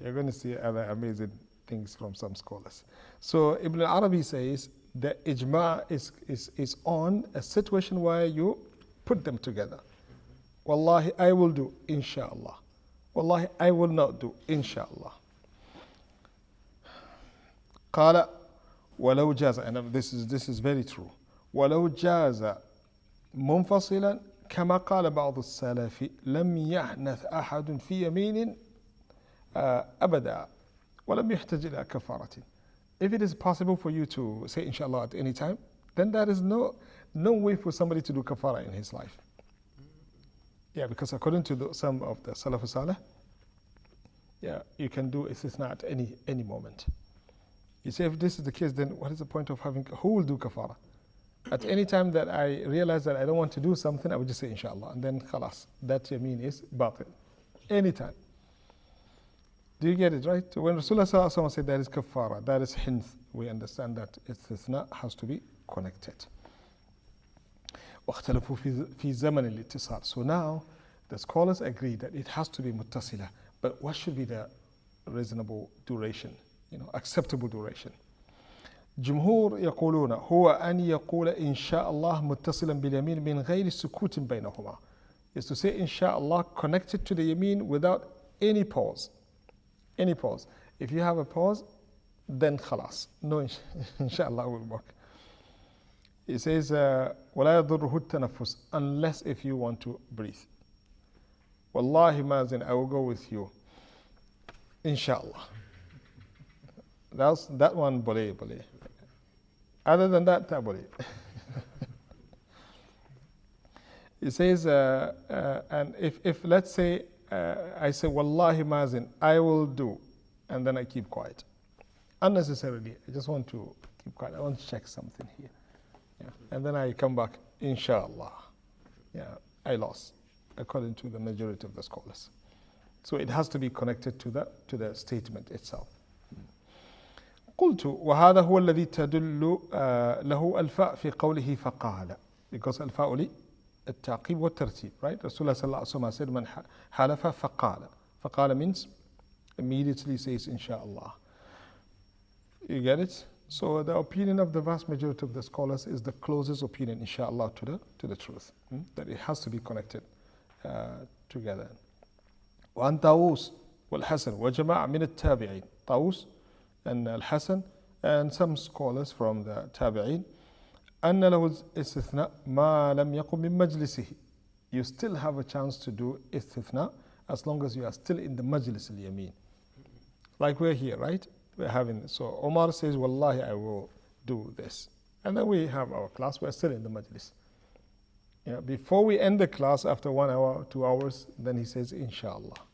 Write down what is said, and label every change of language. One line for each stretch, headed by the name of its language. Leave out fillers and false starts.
English: You're going to see other amazing things from some scholars. So Ibn Arabi says the ijma is on a situation where you put them together. Wallahi, I will do, inshallah. Wallahi, I will not do, inshallah.
Arabic: قال ولو جاز,
English: and this is very true.
Arabic: ولو جاز منفصلا كما قال بعض السلف لم يحنث أحد في يمين أبدا ولم يحتج إلى كفارة.
English: If it is possible for you to say inshallah at any time, then there is no way for somebody to do kafara in his life. Yeah, because according to some of the Salaf Salih, yeah, you can do istithna at any moment. You say if this is the case, then what is the point of having, who will do kafara? At any time that I realize that I don't want to do something, I would just say inshallah, and then khalas, that yameen is batil. Anytime. Do you get it, right? So when Rasulullah said that is kafara, that is hinth, we understand that istithna has to be connected.
Arabic: واختلفوا في زمن الاتصال.
English: So now the scholars agree that it has to be muttasila, but what should be the reasonable duration, acceptable duration?
Arabic: جمهور يقولون هو أن يقول إن شاء الله متصلا باليمين من غير سكوت بينهما.
English: Is to say inshallah connected to the yameen without any pause. Any pause. If you have a pause, then khalas. No inshallah will work. It says
Arabic: ولا يضره التنفس,
English: unless if you want to breathe. Wallahi Mazin, I will go with you. Inshallah. That one bole. Other than that, tabole. It says, and if let's say I say Wallahi Mazin, I will do, and then I keep quiet. Unnecessarily, I just want to keep quiet. I want to check something here. Yeah. And then I come back, inshallah. Yeah, I lost, according to the majority of the scholars. So it has to be connected to the statement itself.
Arabic: قلت وهذا هو الذي تدل له الفاء في قوله فقال, because الفاء لي التعقيب والترتيب, right?
English: Rasulullah sallallahu alaihi wasallam said
Arabic: من حلف فقال
English: means immediately says inshallah. You get it? So the opinion of the vast majority of the scholars is the closest opinion, inshallah, to the truth. That it has to be connected together.
Arabic: وعن طاووس والحسن وجماعة من التابعين. طاووس
English: and Al-Hasan and some scholars from the tabi'in
Arabic: أن له استثناء ما لم يقم من مجلسه.
English: You still have a chance to do istithna as long as you are still in the majlis al-yamin. Like we're here, right? We're having this. So Omar says, Wallahi, I will do this. And then we have our class, we're still in the majlis. Yeah, before we end the class, after 1 hour, 2 hours, then he says, Inshallah.